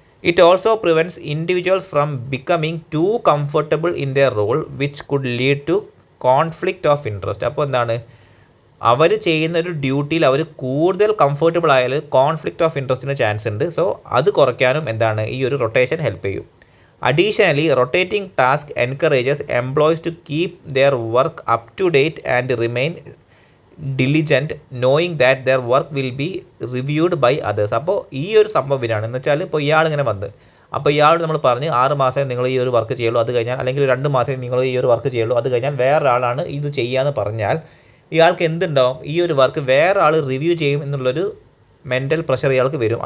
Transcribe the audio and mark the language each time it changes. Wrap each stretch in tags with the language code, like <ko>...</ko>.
<en>It also prevents individuals from becoming too comfortable in their role which could lead to conflict of interest.</en> <ml>അപ്പോൾ അവർ ചെയ്യുന്ന ഒരു ഡ്യൂട്ടിയിൽ അവർ കൂടുതൽ comfortable ആയാൽ conflict of ഇൻട്രസ്റ്റിന് chance ഉണ്ട്. So അത് കുറയ്ക്കാനും ഈ ഒരു റൊട്ടേഷൻ ഹെൽപ്പ് ചെയ്യും.</ml> <en>Additionally, rotating task encourages employees to keep their work up to date and remain diligent, knowing that their work will be reviewed by others.</en> <ml>അപ്പോൾ ഈ ഒരു സംഭവമാണ് എന്ന് വെച്ചാൽ ഇപ്പോൾ ഇയാളിങ്ങനെ വന്ന് അപ്പോൾ ഇയാളോട് നമ്മൾ പറഞ്ഞ് 6 മാസം നിങ്ങൾ ഈ ഒരു വർക്ക് ചെയ്യുള്ളൂ, അത് കഴിഞ്ഞാൽ അല്ലെങ്കിൽ 2 മാസം നിങ്ങൾ ഈ ഒരു വർക്ക് ചെയ്യുള്ളൂ, അത് കഴിഞ്ഞാൽ വേറൊരാളാണ് ഇത് ചെയ്യാമെന്ന് പറഞ്ഞാൽ ഇയാൾക്ക് എന്തുണ്ടാവും, ഈ ഒരു വർക്ക് വേറെ ആൾ റിവ്യൂ ചെയ്യും എന്നുള്ളൊരു മെൻ്റൽ പ്രഷർ ഇയാൾക്ക് വരും.</ml>